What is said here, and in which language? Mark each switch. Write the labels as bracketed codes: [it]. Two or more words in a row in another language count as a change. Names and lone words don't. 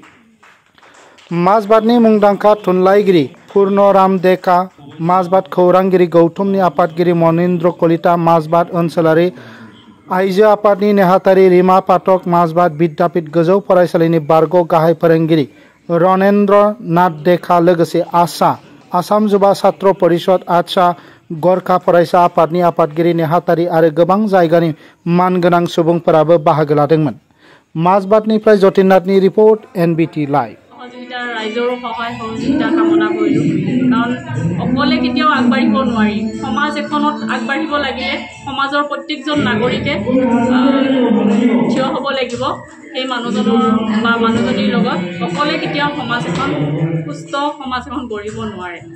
[brx] माजबादनि मुंदांखा थुनलाइगिरि पूर्णराम डेका, माजबाद खौरांगिरि गौतमनि आफादगिरि मनिन्द्र कलिता, माजबाद ओनसोलारि आइजो आफादनि नेहाथारि रीमा पाठक, माजबाद विद्यापीठ गोजौ फरायसालिनि बारग' गाहाय फोरोंगिरि रनेन्द्र नाथ डेका, लोगोसे आसाम जुवा छात्र परिषद, आदसा, गरखा फरायसा आफादनि आफादगिरि नेहाथारि आरो गोबां जायगानि मानगोनां सुबुंफोराबो बाहागो लादोंमोन। माजबादनिफ्राय जतिननाथनि रिपर्ट एनबिटि लाइभ। [as] राइजरो सहाय सहযোগিতা কামনা কৰিলোঁ, কাৰণ অকলে কেতিয়াও আগবাঢ়িব নোৱাৰি। সমাজ এখনত আগবাঢ়িব লাগিলে সমাজৰ প্ৰত্যেকজন নাগৰিকে থিয় হ'ব লাগিব। সেই মানুহজনৰ বা মানুহজনীৰ লগত অকলে কেতিয়াও সমাজ এখন সুস্থ সমাজ এখন গঢ়িব নোৱাৰে।